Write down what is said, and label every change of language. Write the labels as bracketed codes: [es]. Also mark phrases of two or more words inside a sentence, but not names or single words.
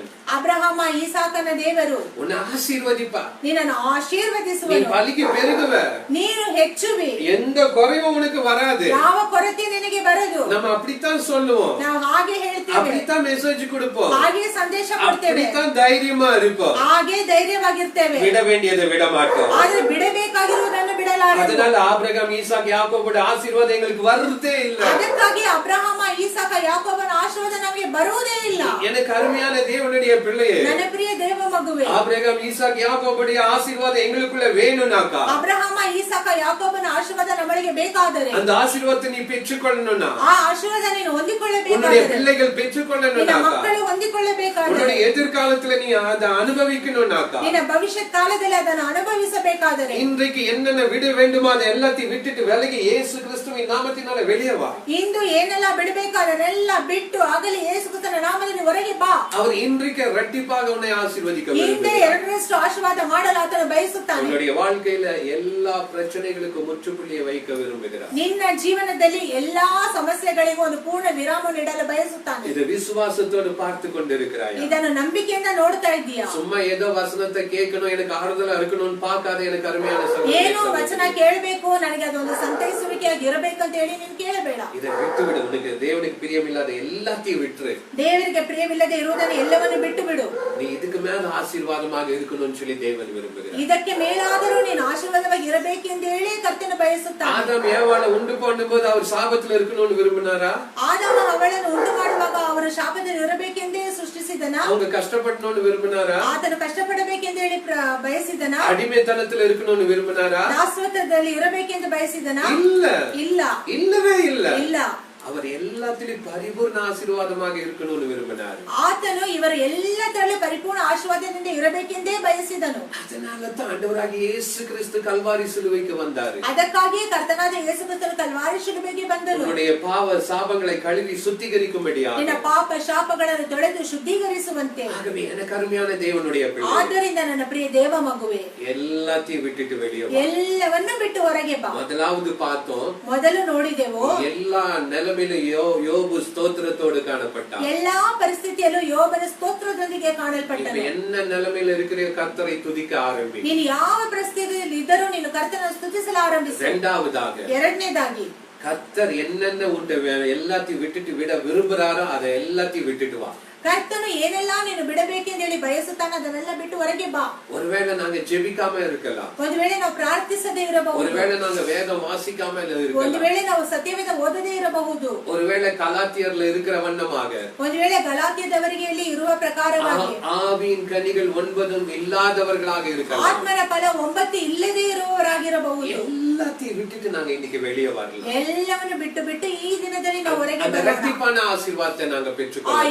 [kn] ಅಬ್ರಹಾಮ ಈಸಾಕನ ದೇವರು. [ta] உன்னை ஆசீர்வதிப்பா. [kn] ನಿನ್ನನ್ನು [ta] நீ [kn] ಆಶೀರ್ವದಿಸುವನು. [ta] பலிக்கு பெருகுவ. [kn] ನೀನು ಹೆಚ್ಚುವಿ. [ta] எந்த குறைவும் உனக்கு வராது. [kn] ಯಾವ ಕೊರತೆ ನಿನಗೆ ಬರದು. [ta] நம்ம அப்படித்தான் சொல்லுவோம். [kn] ನಾವು ಹಾಗೆ ಹೇಳ್ತೇವೆ. [ta] அப்படித்தான் மெசேஜ் கொடுப்போம். [kn] ಹಾಗೆ ಸಂದೇಶ ಕೊಡ್ತೇವೆ. [ta] அப்படித்தான் தைரியமா இருப்போம். [kn] ಹಾಗೆ ಧೈರ್ಯವಾಗಿರ್ತೇವೆ. [ta] விட வேண்டியதை விட மாட்டோம். [kn] ಆದ್ರೆ ಬಿಡಬೇಕಾಗಿರುವುದನ್ನು ಬಿಡಲಾರೆವು. [ta] அதனால ஆபிரகாம் ஈசாக் யாக்கோபோட ஆசீர்வாதம் எங்களுக்கு வரதே இல்ல. [kn] ಅದಕ್ಕಾಗಿ ಅಬ್ರಹಾಮ ಈಸಾಕ ಯಾಕೋಬನ ಆಶೀರ್ವಾದ ನಮಗೆ ಬರುವುದೇ ಇಲ್ಲ. [ta] எனக்கு அருமையான தேவனுடைய பிள்ளையே, [kn] ನನ್ನ ಪ್ರಿಯ ದೇವ ಮಗುವೆ, [ta] ஆபிரகாம் ஈசாக் யாக்கோபுடைய ஆசீர்வாதம் எங்களுக்குள்ள வேணும்னாக்கா, [kn] ಅಬ್ರಹಾಮ ಈಸಾಕ ಯಾಕೋಬನ ಆಶೀರ್ವಾದ ನಮಗೆ ಬೇಕಾದರೆ, [ta] அந்த ஆசீர்வாதத்தை நீ பெற்றுக்கொள்ளணும்னா, [kn] ಆ ಆಶೀರ್ವಾದ ನೀನು ಹೊಂದಿಕೊಳ್ಳಬೇಕಾದರೆ, [ta] உன்னுடைய பிள்ளைகள் பெற்றுக்கொள்ளணும்னாக்கா, [kn] ನಿನ್ನ ಮಕ್ಕಳು ಹೊಂದಿಕೊಳ್ಳಬೇಕಾದರೆ, [ta] உன்னுடைய எதிர்காலத்துல நீ அதை அனுபவிக்கணும்னாக்கா, [kn] ನಿನ್ನ ಭವಿಷ್ಯತ್ ಕಾಲದಲ್ಲಿ ಅದನ್ನು ಅನುಭವಿಸಬೇಕಾದರೆ, [ta] இன்றைக்கு என்னென்ன விட வேண்டுமோ அதை எல்லாத்தையும் விட்டுட்டு விலகி இயேசு கிறிஸ்துவை கிறிஸ்துவின் நாமத்தினால வெளியே வா. [kn] ಇಂದು ಏನೆಲ್ಲ ಬಿಡಬೇಕು ಅದನ್ನೆಲ್ಲ ಬಿಟ್ಟು ಆಗಲಿ ಯೇಸು ಕ್ರಿಸ್ತನ ನಾಮದಲ್ಲಿ ಹೊರಗೆ ಬಾ. [ta] அவர் இன்றைக்கு இரட்டிப்பாக உன்னை ஆசீர்வதிக்க [kn] ಹಿಂದೆ ಎರಡರಷ್ಟು ಆಶೀರ್ವಾದ ಮಾಡಲು ಆತನು ಬಯಸುತ್ತಾನೆ. [ta] உன்னுடைய வாழ்க்கையில எல்லா பிரச்சனைகளுக்கும் முற்றுப்புள்ளியை வைக்க விரும்புகிறார். [kn] ನಿನ್ನ ಜೀವನದಲ್ಲಿ ಎಲ್ಲಾ ಸಮಸ್ಯೆಗಳಿಗೂ ಒಂದು ಪೂರ್ಣ ವಿರಾಮ ನೀಡಲು ಬಯಸುತ್ತಾನೆ. [ta] இது விசுவாசத்தோடு பார்த்து கொண்டிருக்கிறாய். [kn] ಇದನ್ನು ನಂಬಿಕೆಯಿಂದ ನೋಡ್ತಾ ಇದ್ದೀಯಾ? [ta] சும்மா ஏதோ வசனத்தை கேட்கணும், எனக்கு ஆறுதலா இருக்கணும்னு பார்க்காத எனக்கு அருமையான [kn] ಏನೋ ವಚನ ಕೇಳಬೇಕು, ನನಗೆ ಅದೊಂದು ಸಂತೈಸುವಿಕೆಯಾಗಿ ಇರಬೇಕು ಅಂತ ಹೇಳಿ ನೀನು ಕೇಳಬೇಡ. [ta] இதை விட்டு விடு. உனக்கு தேவனுக்கு பிரியமில்லாத எல்லாத்தையும் விட்டுரு. [kn] ದೇವರಿಗೆ ಪ್ರಿಯವಿಲ್ಲದೆ ಇರುವುದನ್ನು ಎಲ್ಲವನ್ನು ಬಿಟ್ಟು ಬಿಡು. [ta] நீ இதுக்கு மேல ஆசீர்வாதமாக இருக்கணும்னு சொல்லி தேவன் விரும்புகிறார். [kn] ಇದಕ್ಕೆ ಮೇಲಾದರೂ ನೀನು ಆಶೀರ್ವಾದವಾಗಿ ಇರಬೇಕು ಎಂದು ಹೇಳಿ ಕರ್ತನು ಬಯಸುತ್ತಾನೆ. [ta] ஆதாம் ஏவாளை உண்டு பண்ணும்போது அவர் சாபத்துல இருக்கணும்னு விரும்பினாரா? [kn] ಆದಾಮ ಅವಳನ್ನು ಉಂಟು ಮಾಡುವಾಗ ಅವರು ಶಾಪದಲ್ಲಿ ಇರಬೇಕೆಂದೇ ಸೃಷ್ಟಿಸಿದನ? [ta] அவங்க ಕಷ್ಟಪಡணும்னு விரும்பினாரா? [kn] ಆತನು ಕಷ್ಟಪಡಬೇಕೆಂದು ಹೇಳಿ ಬಯಸಿದನ? [ta] அடிமைத்தனத்துல இருக்கணும்னு விரும்பினாரா? [kn] ದಾಸತ್ವದಲ್ಲಿ ಇರಬೇಕೆಂದು ಬಯಸಿದನ? [ta] இல்ல, [kn] ಇಲ್ಲ, [ta] இல்லவே இல்ல. [kn] ಇಲ್ಲ. [ta] அவர் எல்லாத்திலும் பரிபூர்ண ஆசீர்வாதமாக இருக்கணும்னு விரும்பினார். [kn] ಆತನು ಇವರು ಎಲ್ಲದರಲ್ಲೂ ಪರಿಪೂರ್ಣ ಆಶೀರ್ವಾದದಿಂದ ಇರಬೇಕೆಂದೇ ಬಯಸಿದನು. [ta] அதனால தான் ஆண்டவராகிய இயேசு கிறிஸ்து கல்வாரி சிலுவைக்கு வந்தார். [kn] ಅದಕ್ಕಾಗಿಯೇ ಕರ್ತನಾದ ಯೇಸು ಕ್ರಿಸ್ತನು ಕಲ್ವಾರಿ ಶಿಲುಬೆಗೆ ಬಂದನು. [ta] உன்னுடைய பாவ சாபங்களை கழுவி சுத்திகரிக்கும்படியாக. [kn] ನಿನ್ನ ಪಾಪ ಶಾಪಗಳನ್ನು ತೊಳೆದು ಶುದ್ಧೀಕರಿಸುವಂತೆ. [ta] ஆகவே எனக்கு அருமையான தேவனுடைய பிள்ளை, [kn] ಆದ್ದರಿಂದ ನನ್ನ ಪ್ರಿಯ ದೇವ ಮಗುವೆ, [ta] எல்லாத்தையும் விட்டுட்டு வெளியே வா. [kn] ಎಲ್ಲವನ್ನೂ ಬಿಟ್ಟು ಹೊರಗೆ ಬಾ. [ta] முதலாவது பார்த்தோம், [kn] ಮೊದಲು ನೋಡಿದೆವು [ta] எல்லா நிலைமையிலும் யோபு ஸ்தோத்திரத்தோடு காணப்பட்டார். [kn] ಎಲ್ಲಾ ಪರಿಸ್ಥಿತಿಯಲ್ಲೂ ಯೋಬನ ಸ್ತೋತ್ರದೊಂದಿಗೆ ಕಾಣಲ್ಪಟ್ಟನು. [ta] என்ன நிலைமையில இருக்கிற கர்த்தரை துதிக்க ஆரம்பி. [kn] ನೀನು ಯಾವ ಪರಿಸ್ಥಿತಿಯಲ್ಲಿ ಇದ್ದರೂ ನೀನು ಕರ್ತನನ್ನು ಸ್ತುತಿಸಲು ಆರಂಭಿಸು. ಎರಡನೇದಾಗಿ [ta] கர்த்தர் என்னென்ன உண்ட எல்லாத்தையும் விட்டுட்டு விட விரும்புறாரோ அதை எல்லாத்தையும் விட்டுட்டு வா. [kn] ಕರ್ತನು ಏನೆಲ್ಲ ನೀನು ಬಿಡಬೇಕೆಂದು ಹೇಳಿ ಬಯಸುತ್ತಾನೆ ಅದನ್ನೆಲ್ಲ ಬಿಟ್ಟು ಹೊರಗೆ ಬಾ. [ta] ஒருவேளை நாங்க ஜெபிக்காம இருக்கலாம், [kn] ಒಂದು ವೇಳೆ ನಾವು ಪ್ರಾರ್ಥಿಸದೇ ಇರಬಹುದು, [ta] ஒருவேளை நாங்க வேதம் வாசிக்காம இருக்கலாம், [kn] ಒಂದು ವೇಳೆ ನಾವು ಸತ್ಯವೇದ ಓದದೇ ಇರಬಹುದು, [ta] ஒருவேளை கலாத்தியர்ல இருக்கிற வண்ணமாக, [kn] ಒಂದು ವೇಳೆ ಗಲಾತ್ಯದವರಿಗೆ ಇಲ್ಲಿ ಇರುವ ಪ್ರಕಾರವಾಗಿ [ta] ஆவியின் கனிகள் 9 இல்லாதவர்களாக இருக்கலாம், [kn] ಆತ್ಮನ ಫಲ 9 ಇಲ್ಲದೇ ಇರುವವರಾಗಿರಬಹುದು. [ta] எல்லாத்தையும் விட்டுட்டு நாங்க இன்னைக்கு வெளியே வரலாம். [kn] ಎಲ್ಲವನ್ನು ಬಿಟ್ಟು ಬಿಟ್ಟು ಈ ದಿನದಲ್ಲಿ ನಾವು ಹೊರಗೆ [ta] அந்த இரட்டிப்பான ஆசீர்வாதத்தை நாங்க பெற்றுக்கொள்ளலாம்.